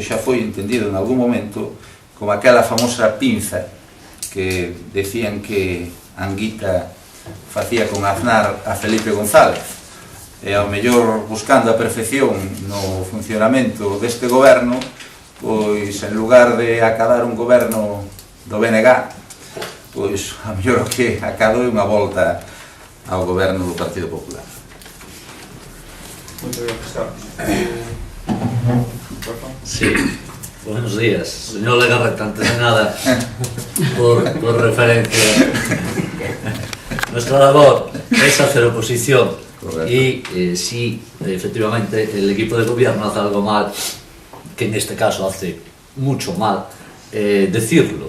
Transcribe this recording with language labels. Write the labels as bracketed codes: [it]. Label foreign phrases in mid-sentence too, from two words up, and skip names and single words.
[gl] xa foi entendido en algún momento, como aquela famosa pinza que decían que Anguita facía con Aznar a Felipe González, e ao mellor buscando a perfección no funcionamento deste goberno, pois en lugar de acabar un goberno do BNG, pois a mellor o que acadou é unha volta ao goberno do Partido Popular. Moito gracias, Carlos. [es] Sí. Buenos días, señor Legarreta, antes de nada, por referencia. Nuestra labor es hacer oposición. Correcto. Y si efectivamente el equipo de gobierno hace algo mal, que en este caso hace mucho mal, decirlo.